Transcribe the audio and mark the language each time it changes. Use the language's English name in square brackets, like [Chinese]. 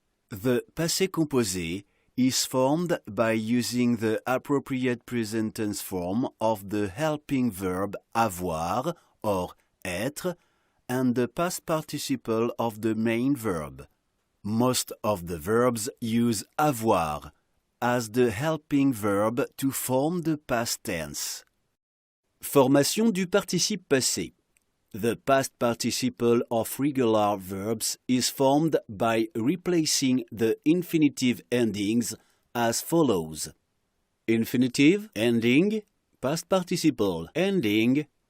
[English] The passé composé is formed by using the appropriate present tense form of the helping verb avoir or être and the past participle of the main verb. Most of the verbs use avoir as the helping verb to form the past tense. [French] Formation du participe passé. [English] The past participle of regular verbs is formed by replacing the infinitive endings as follows. Infinitive, ending, past participle, ending.